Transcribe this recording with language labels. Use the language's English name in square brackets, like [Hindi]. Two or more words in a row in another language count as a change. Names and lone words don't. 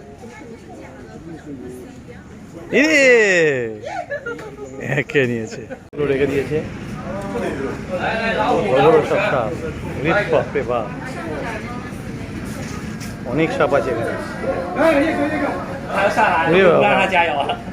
[Bangla] একে নিয়েছে, রেখে দিয়েছে সব সাপ। বাপরে বাপ, অনেক সাপ আছে এখানে। [Chinese] 他要上来，没有让他加油啊！